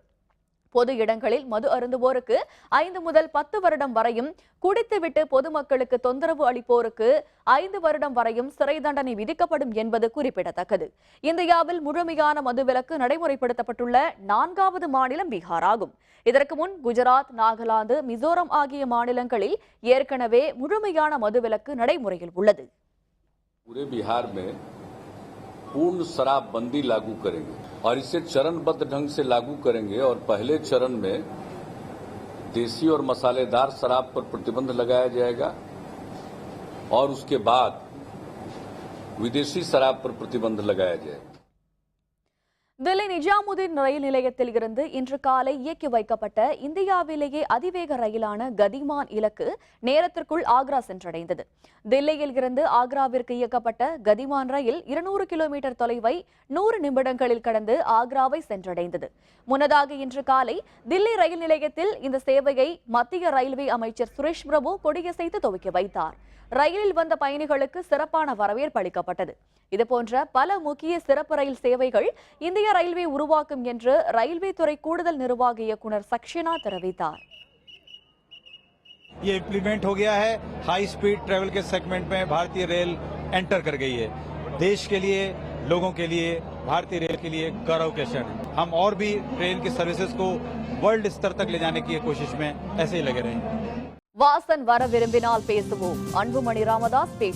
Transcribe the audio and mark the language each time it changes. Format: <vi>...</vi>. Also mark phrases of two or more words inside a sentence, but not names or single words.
<ta>பொது இடங்களில் மது அருந்துவோருக்கு 5 முதல் 10 வருடம் வரையும், குடித்துவிட்டு பொதுமக்களுக்கு தொந்தரவு அளிப்போருக்கு 5 வருடம் வரையும் சிறை தண்டனை விதிக்கப்படும் என்பது குறிப்பிடத்தக்கது. இந்தியாவில் முழுமையான மதுவிலக்கு நடைமுறைப்படுத்தப்பட்டுள்ள 4வது மாநிலம் பீகார் ஆகும். இதற்கு முன் குஜராத், நாகாலாந்து, மிசோரம் ஆகிய மாநிலங்களில் ஏற்கனவே முழுமையான மதுவிலக்கு நடைமுறையில் உள்ளது. पूरे बिहार में पूर्ण शराबबंदी लागू करेंगे और इसे चरणबद्ध ढंग से लागू करेंगे और पहले चरण में देसी और मसालेदार शराब पर प्रतिबंध लगाया जाएगा और उसके बाद विदेशी शराब पर प्रतिबंध लगाया जाएगा. தில்லி நிஜாமுதீன் ரயில் நிலையத்தில் இருந்து இன்று காலை இயக்கி வைக்கப்பட்ட இந்தியாவிலேயே அதிவேக ரயிலான கதிமான் இலக்கு நேரத்திற்குள் ஆக்ரா சென்றடைந்தது. தில்லியில் இருந்து ஆக்ராவிற்கு இயக்கப்பட்ட கதிமான் ரயில் 200 கிலோமீட்டர் தொலைவை 100 நிமிடங்களில் கடந்து ஆக்ராவை சென்றடைந்தது. முன்னதாக இன்று காலை தில்லி ரயில் நிலையத்தில் இந்த சேவையை மத்திய ரயில்வே அமைச்சர் சுரேஷ் பிரபு கொடியசைத்து துவக்கி வைத்தார். ரயிலில் வந்த பயணிகளுக்கு சிறப்பான வரவேற்பு அளிக்கப்பட்டது. இதுபோன்ற பல முக்கிய சிறப்பு ரயில் சேவைகள் இந்திய ரயில்வே உருவாக்கும் என்று ரயில்வே துறை கூடுதல் நிர்வாக இயக்குனர் சக்ஷனா தெரிவித்தார்.</ta> <hi>ये इम्प्लीमेंट हो गया है.</hi> <en>high speed travel</en> <hi>के सेगमेंट में भारतीय रेल एंटर कर गई है. देश के लिए, लोगों के लिए, भारतीय रेल के लिए गौरव के क्षण है. हम और भी ट्रेन की सर्विसेज को वर्ल्ड स्तर तक ले जाने की कोशिश में ऐसे ही लगे रहेंगे.</hi> <ta>வாசன் வர விரும்பினால் பேசுவோம். அன்புமணி ராமதாஸ் பேட்டி.</ta>